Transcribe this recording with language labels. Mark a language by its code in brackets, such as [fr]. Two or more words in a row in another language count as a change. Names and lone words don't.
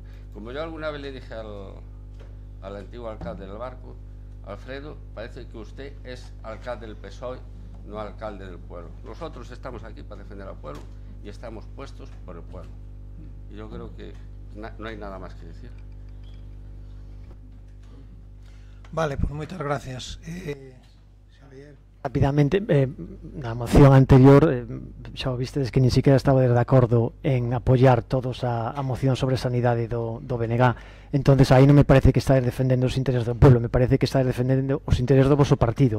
[es] Como yo alguna vez le dije al antiguo alcalde del Barco, Alfredo, parece que usted es alcalde del PSOE, no alcalde del pueblo. Nosotros estamos aquí para defender al pueblo y estamos puestos por el pueblo. Y yo creo que no hay nada más que decir. [gl] Vale, pues moitas gracias. Xavier. Rapidamente, na moción anterior xa o vistedes que [es] ni siquiera [gl] estaba de acordo en apoiar todos a moción sobre sanidade do BNG. Entonces aí non me parece que estáis defendendo os intereses do pueblo, me parece que estáis defendendo os intereses do vosso partido.